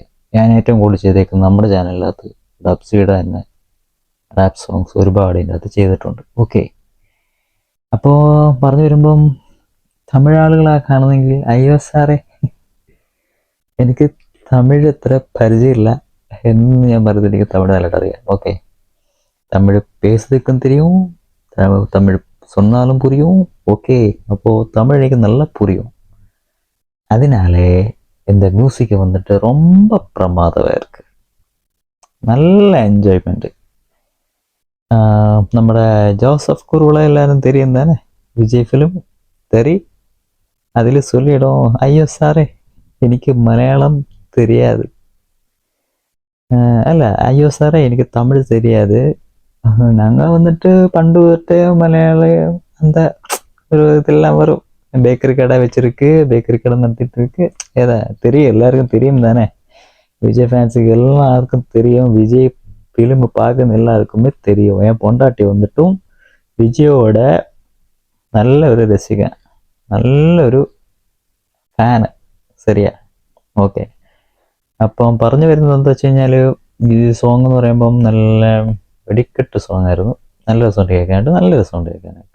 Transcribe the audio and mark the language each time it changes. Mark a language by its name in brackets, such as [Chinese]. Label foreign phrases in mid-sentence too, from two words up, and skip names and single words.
[Malayalam] ഞാൻ ഏറ്റവും കൂടുതൽ ചെയ്തേക്കുന്നത് നമ്മുടെ ചാനലിനകത്ത് ഡബ്സിയുടെ തന്നെ [English] rap songs [Malayalam] ഒരുപാട് ഇതിൻ്റെ അകത്ത് ചെയ്തിട്ടുണ്ട്. ഓക്കെ, അപ്പോൾ പറഞ്ഞു വരുമ്പം തമിഴ് ആളുകളാ കാണുന്നെങ്കിൽ അയ്യോ സാറേ എനിക്ക് തമിഴ് അത്ര പരിചയമില്ല എന്ന് ഞാൻ പറഞ്ഞത് എനിക്ക് തമിഴ് നല്ലതായിട്ട് അറിയാം. [Tamil] ഓക്കെ, തമിഴ് പേசுறதுக்கும் தெரியும், തമിഴ് சொன்னாலும் புரியும். ஓகே, அப்போ தமிழ் எனக்கு நல்லா புரியும். அதனாலே இந்த மியூசிக்கை வந்துட்டு ரொம்ப பிரமாதமாக இருக்கு, நல்ல என்ஜாய்மெண்ட். [Malayalam] നമ്മുടെ ജോസഫ് കുറുവിള എല്ലാവരും [Tamil] தெரியும் தானே, [Malayalam] വിജയ് ഫിലിം തെറി. അതിൽ சொல்லிடும் അയ്യോ സാറേ എനിക്ക് മലയാളം தெரியாது, അല്ല [Tamil] ஐயோ சாரே எனக்கு தமிழ் தெரியாது. நாங்கள் வந்துட்டு பண்டு தொட்டே மலையாளம் அந்த ஒரு இதெல்லாம் வரும். பேக்கரி கடை வச்சிருக்கு, பேக்கரி கடை நடத்திட்டு இருக்கு. ஏதா தெரியும், எல்லாருக்கும் தெரியும் தானே, விஜய் ஃபேன்ஸுக்கு எல்லாருக்கும் தெரியும், விஜய் ஃபிலிம் பார்க்குற எல்லாருக்குமே தெரியும். என் பொண்டாட்டி வந்துட்டும் [Malayalam] വിജയോட നല്ല ഒരു രസികൻ, നല്ലൊരു ഫാന്. ശരിയാ, ഓക്കെ. അപ്പം പറഞ്ഞു വരുന്നത് എന്താ വെച്ച് കഴിഞ്ഞാൽ, ഈ സോങ് എന്ന് പറയുമ്പം നല്ല വെടിക്കെട്ട് സോങ് ആയിരുന്നു. നല്ല രസമുണ്ട് കേൾക്കാനായിട്ട്, നല്ല രസമുണ്ട് കേൾക്കാനായിട്ട്.